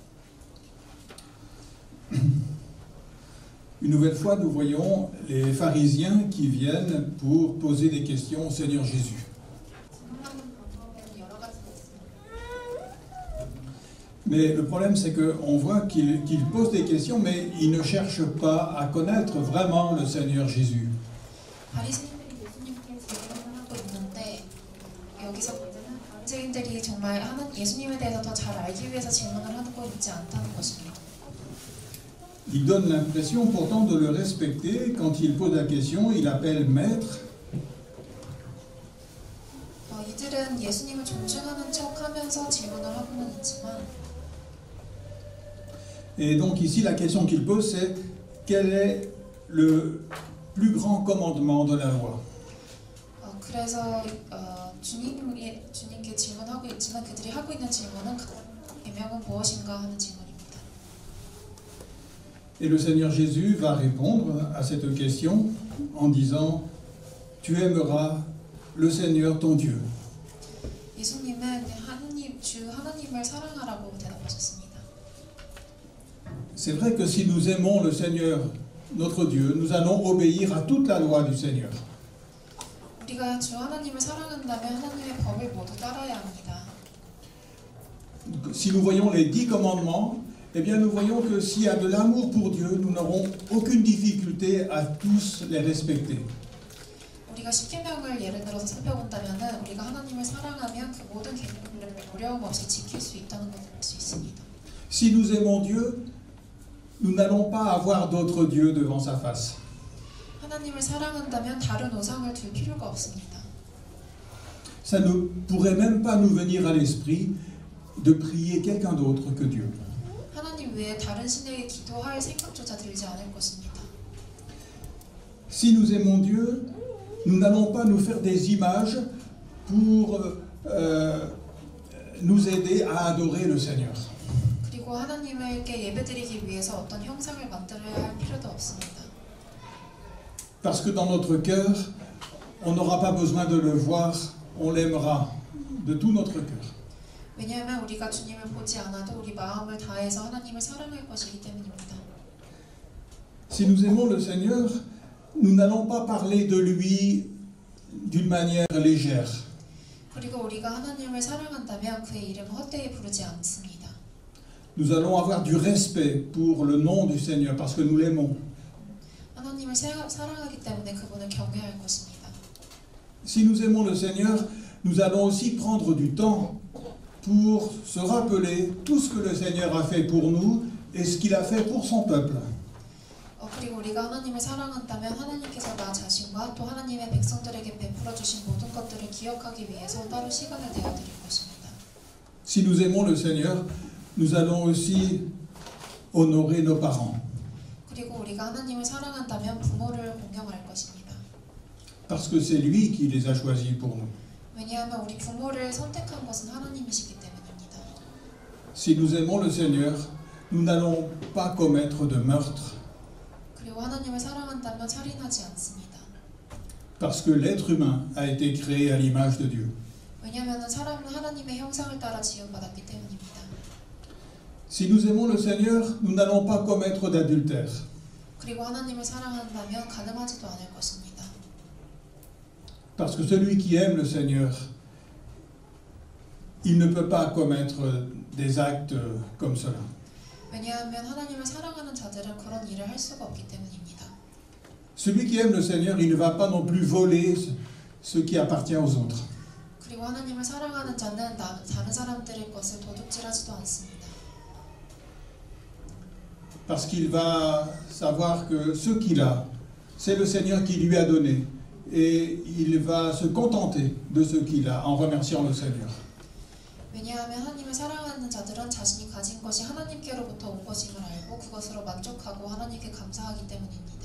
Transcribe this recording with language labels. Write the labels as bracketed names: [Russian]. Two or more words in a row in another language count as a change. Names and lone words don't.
[French] Une nouvelle fois, nous voyons les pharisiens qui viennent pour poser des questions au Seigneur Jésus. Mais le problème, c'est qu'on voit qu'ils posent des questions, mais ils ne cherchent pas à connaître vraiment le Seigneur Jésus. [Korean] 바리새인들이 예수님께 질문을 하고 있는데 여기서 문제는 바리새인들이 정말 예수님에 대해서 더 잘 알기 위해서 질문을 하고 있지 않다는 것입니다. [French] Il donne l'impression pourtant de le respecter. Quand il pose la question, il appelle maître. [Korean] 이들은 예수님을 존중하는 척하면서 질문을 하고는 있지만 [French] Et donc ici, la question qu'il pose, c'est quel est le plus grand commandement de la loi? [Korean] 그래서 주님께 질문하고 있지만 그들이 하고 있는 질문은 계명은 무엇인가 하는 질문입니다. [French] Et le Seigneur Jésus va répondre à cette question en disant « Tu aimeras le Seigneur ton Dieu ». [Korean] 예수님은 주 하나님을 사랑하라고 대답하셨습니다. [French] C'est vrai que si nous aimons le Seigneur, notre Dieu, nous allons obéir à toute la loi du Seigneur. [Korean] 우리가 주 하나님을 사랑한다면 하나님의 법을 모두 따라야 합니다. [French] Si nous voyons les 10 commandements, eh bien nous voyons que s'il y a de l'amour pour Dieu, nous n'aurons aucune difficulté à tous les respecter. [Korean] 우리가 십계명을 예를 들어서 살펴본다면은 우리가 하나님을 사랑하면 그 모든 계명들을 어려움 없이 지킬 수 있다는 것을 알 수 있습니다. [French] Si nous aimons Dieu, nous n'allons pas avoir d'autres dieux devant sa face. [Korean] 하나님을 사랑한다면 다른 우상을 둘 필요가 없습니다. [French] Ça ne pourrait même pas nous venir à l'esprit de prier quelqu'un d'autre que Dieu. [Korean] 하나님 외에 다른 신에게 기도할 생각조차 들지 않을 것입니다. [French] Si nous aimons Dieu, nous n'allons pas nous faire des images pour nous aider à adorer le Seigneur. [Korean] 그리고 하나님께 예배드리기 위해서 어떤 형상을 만들어야 할 필요도 없습니다. [French] Parce que dans notre cœur, on n'aura pas besoin de le voir, on l'aimera de tout notre cœur. [Korean] 왜냐하면 우리가 주님을 보지 않아도 우리 마음을 다해서 하나님을 사랑할 것이기 때문입니다. [French] Si nous aimons le Seigneur, nous n'allons pas parler de lui d'une manière légère. [Korean] 그리고 우리가 하나님을 사랑한다면 그의 이름을 헛되이 부르지 않습니다. [French] Nous allons avoir du respect pour le nom du Seigneur parce que nous l'aimons. [Korean] 하나님을 사랑하기 때문에 그분을 경외할 것입니다. [French] Si nous aimons le Seigneur, nous allons aussi prendre du temps pour se rappeler tout ce que le Seigneur a fait pour nous et ce qu'il a fait pour son peuple. [Korean] 그리고 우리가 하나님을 사랑한다면 하나님께서 나 자신과 또 하나님의 백성들에게 베풀어 주신 모든 것들을 기억하기 위해서 따로 시간을 내어 드릴 것입니다. [French] Si nous aimons le Seigneur, nous allons aussi honorer nos parents. [Korean] 그리고 우리가 하나님을 사랑한다면 부모를 공경할 것입니다. [French] Parce que c'est lui qui les a choisis pour nous. [Korean] 왜냐하면 우리 부모를 선택한 것은 하나님이시기 때문입니다. [French] Si nous aimons le Seigneur, nous n'allons pas commettre de meurtre. [Korean] 그리고 하나님을 사랑한다면 살인하지 않습니다. [French] Parce que l'être humain a été créé à l'image de Dieu. [Korean] 왜냐하면 사람은 하나님의 형상을 따라 지음받았기 때문입니다. [French] Si nous aimons le Seigneur, nous n'allons pas commettre d'adultère. [Korean] 그리고 하나님을 사랑한다면 가늠하지도 않을 것입니다. [French] Parce que celui qui aime le Seigneur il ne peut pas commettre des actes comme cela. [Korean] 왜냐하면 하나님을 사랑하는 자들은 그런 일을 할 수가 없기 때문입니다. [French] Celui qui aime le Seigneur, il ne va pas non plus voler ce qui appartient aux autres. [Korean] 그리고 하나님을 사랑하는 자는 다른 사람들의 것을 도둑질하지도 않습니다. [French] Parce qu'il va savoir que ce qu'il a, c'est le Seigneur qui lui a donné. Et il va se contenter de ce qu'il a en remerciant le Seigneur. [Korean] 왜냐하면 하나님을 사랑하는 자들은 자신이 가진 것이 하나님께로부터 온 것임을 알고 그것으로 만족하고 하나님께 감사하기 때문입니다.